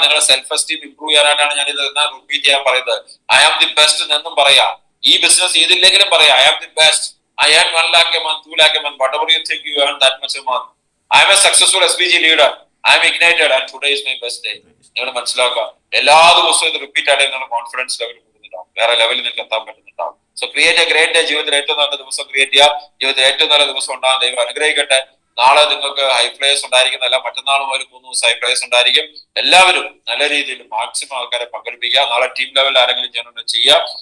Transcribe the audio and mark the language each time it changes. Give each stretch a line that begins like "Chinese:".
Malayalam: നിങ്ങളുടെ self esteem improve ചെയ്യാനായിട്ടാണ് ഞാൻ ഇത് റിപ്പീറ്റ് ചെയ്യാൻ പറയുന്നത്.
English: I am the best
Malayalam: എന്നും പറയാം. ഈ ബിസിനസ് ചെയ്തില്ലെങ്കിലും പറയാം,
English: I am the best. I earn 1 lakh a month, 2 lakh a month, whatever you think you earn that much a month. I am a successful SBG leader. I am ignited and today is my best day.
Malayalam: നിങ്ങൾ മനസ്സിലാക്കുക. എല്ലാ ദിവസവും ഇത് repeat ആയിട്ട് നിങ്ങളുടെ confidence level കൂടുന്നുണ്ടാവും. വേറെ ലെവലിൽ നിങ്ങൾക്ക് എത്താൻ പറ്റുന്നുണ്ടാവും.
English: So create a great day.
Malayalam: ജീവിതത്തിൽ ഏറ്റവും നല്ല ദിവസം ക്രിയേറ്റ് ചെയ്യുക. ജീവിതത്തിൽ ഏറ്റവും നല്ല ദിവസം ഉണ്ടാകാൻ ദൈവം അനുഗ്രഹിക്കട്ടെ. നാളെ നിങ്ങൾക്ക് ഹൈ ഫ്ലൈസ് ഉണ്ടായിരിക്കുന്നല്ല, മറ്റന്നാൾ മുതൽ 3 ദിവസം ഹൈ ഫ്ലൈസ് ഉണ്ടായിരിക്കും. എല്ലാവരും നല്ല രീതിയിൽ മാക്സിമം ആൾക്കാരെ പങ്കെടുപ്പിക്കുക. നാളെ ടീം ലെവലിൽ ആരെങ്കിലും ചെയ്യണമെന്ന് ചെയ്യുക.